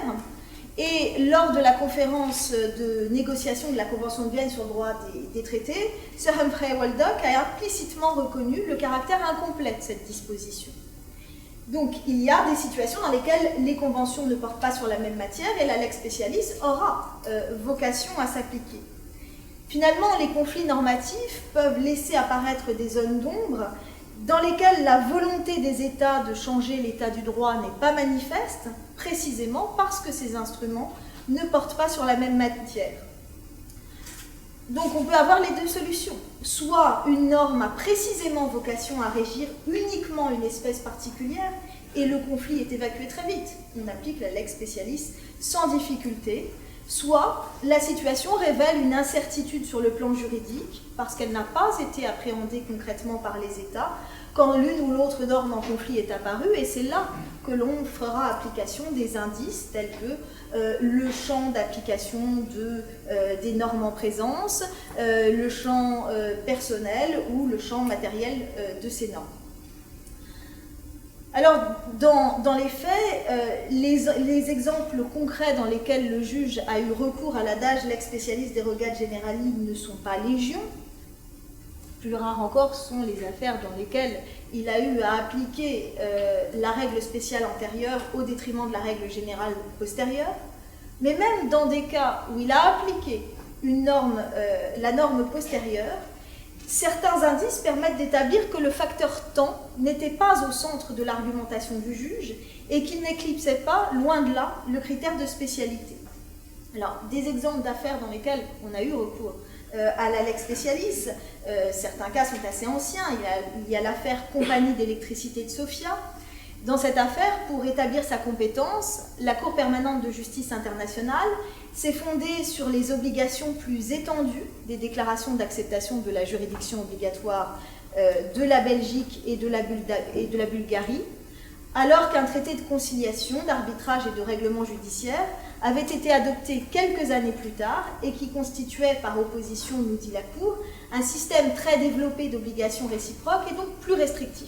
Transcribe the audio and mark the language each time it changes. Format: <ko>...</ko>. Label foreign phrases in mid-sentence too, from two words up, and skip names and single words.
<fr>Et lors de la conférence de négociation de la Convention de Vienne sur le droit des traités, Sir Humphrey Waldock a implicitement reconnu le caractère incomplet de cette disposition. Donc il y a des situations dans lesquelles les conventions ne portent pas sur la même matière et la</fr> <la>lex specialis</la> <fr>aura vocation à s'appliquer. Finalement, les conflits normatifs peuvent laisser apparaître des zones d'ombre dans lesquelles la volonté des États de changer l'état du droit n'est pas manifeste, précisément parce que ces instruments ne portent pas sur la même matière. Donc on peut avoir les deux solutions. Soit une norme a précisément vocation à régir uniquement une espèce particulière et le conflit est évacué très vite. On applique la</fr> <la>lex specialis</la> <fr>sans difficulté. Soit la situation révèle une incertitude sur le plan juridique parce qu'elle n'a pas été appréhendée concrètement par les États quand l'une ou l'autre norme en conflit est apparue, et c'est là que l'on fera application des indices tels que le champ d'application des normes en présence, le champ personnel ou le champ matériel de ces normes. Alors, dans les faits, les exemples concrets dans lesquels le juge a eu recours à l'adage</fr> <la>lex specialis derogat generali</la> <fr>ne sont pas légion. Plus rares encore sont les affaires dans lesquelles il a eu à appliquer la règle spéciale antérieure au détriment de la règle générale postérieure. Mais même dans des cas où il a appliqué la norme postérieure, certains indices permettent d'établir que le facteur temps n'était pas au centre de l'argumentation du juge et qu'il n'éclipsait pas, loin de là, le critère de spécialité. Alors, des exemples d'affaires dans lesquelles on a eu recours à la</fr> <la>lex specialis,</la> <fr>certains cas sont assez anciens. Il y a l'affaire Compagnie d'électricité de Sofia. Dans cette affaire, pour établir sa compétence, la Cour permanente de justice internationale s'est fondée sur les obligations plus étendues des déclarations d'acceptation de la juridiction obligatoire de la Belgique et de la Bulgarie, alors qu'un traité de conciliation, d'arbitrage et de règlement judiciaire avait été adopté quelques années plus tard et qui constituait, par opposition, nous dit la Cour, un système très développé d'obligations réciproques et donc plus restrictif.</fr>